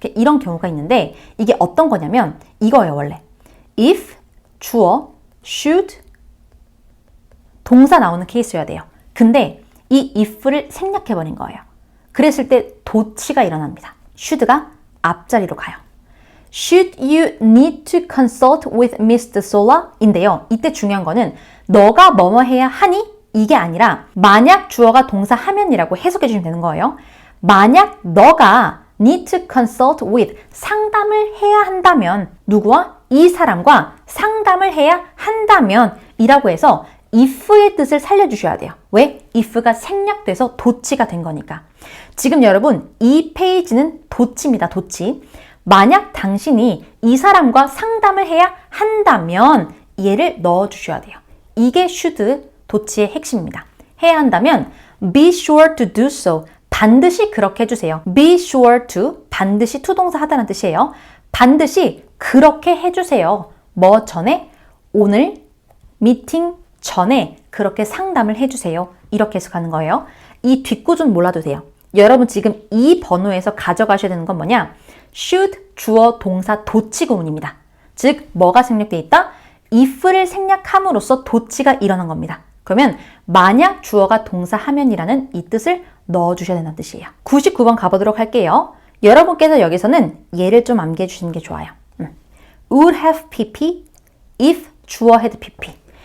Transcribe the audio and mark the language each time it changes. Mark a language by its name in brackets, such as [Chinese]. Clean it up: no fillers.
[Korean] 이런 경우가 있는데 이게 어떤 거냐면 이거예요 원래. if 주어 should 동사 나오는 케이스여야 돼요. 근데 이 if를 생략해버린 거예요. 그랬을 때 도치가 일어납니다. should가 앞자리로 가요. [English] Should you need to consult with Mr. [Korean] Sola? 인데요. 이때 중요한 거는 너가 뭐뭐 해야 하니? 이게 아니라 만약 주어가 동사 하면이라고 해석해 주시면 되는 거예요. 만약 너가 [English] need to consult with [Korean] 상담을 해야 한다면 누구와? 이 사람과 상담을 해야 한다면 이라고 해서 if의 뜻을 살려주셔야 돼요. 왜? if가 생략돼서 도치가 된 거니까. 지금 여러분 이 페이지는 도치입니다. 도치. 만약 당신이 이 사람과 상담을 해야 한다면 얘를 넣어주셔야 돼요. 이게 should 도치의 핵심입니다. 해야 한다면 [English] be sure to do so. [Korean] 반드시 그렇게 해주세요. [English] be sure to [Korean] 반드시 투동사 하다는 뜻이에요. 반드시 그렇게 해주세요. 뭐 전에? 오늘 미팅 전에 그렇게 상담을 해주세요. 이렇게 해석하는 거예요. 이 뒷구조는 몰라도 돼요. 여러분 지금 이 번호에서 가져가셔야 되는 건 뭐냐? should 주어 동사 도치 구문입니다. 즉 뭐가 생략되어 있다? if를 생략함으로써 도치가 일어난 겁니다. 그러면 만약 주어가 동사 하면이라는 이 뜻을 넣어주셔야 된다는 뜻이에요. 99번 가보도록 할게요. 여러분께서 여기서는 얘를 좀 암기해 주시는 게 좋아요. [English] would have pp if 주어 had pp.